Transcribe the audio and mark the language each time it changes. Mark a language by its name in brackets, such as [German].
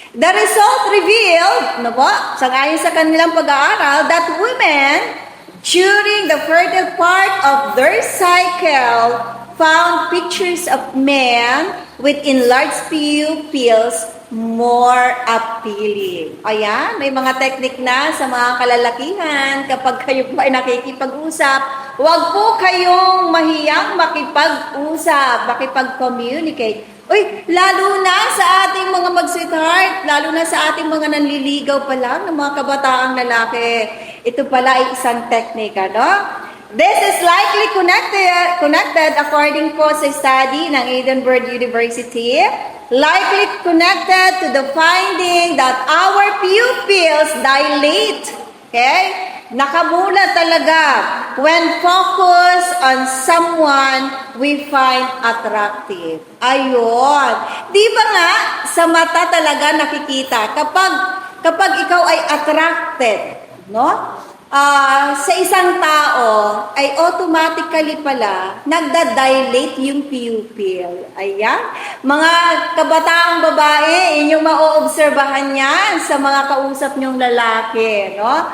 [English] The result revealed, [Filipino] sangayon sa kanilang pag-aaral, [English] that women, during the fertile part of their cycle, found pictures of men with enlarged pupils more appealing. [Filipino] Ayan, may mga technique na sa mga kalalakihan. Kapag kayo po ay nakikipag-usap, huwag po kayong mahiyang makipag-usap, makipag-communicate. Lalo na sa ating mga mag-sweetheart, lalo na sa ating mga nanliligaw pa lang ng mga kabataang lalaki. Ito pala ay isang technique, [English] This is likely connected according [Filipino] po sa study ng [English] Edinburgh University, likely connected to the finding that our pupils dilate. Okay? [Filipino] Nakamula talaga [English] when focused on someone we find attractive. [Filipino] Ayun. Di ba nga, sa mata talaga nakikita kapag ikaw ay attracted, no? Sa isang tao ay automatically pala nagda-dilate yung pupil. Ayan. Mga kabataang babae, inyong mauobserbahan yan sa mga kausap nyong lalaki. No?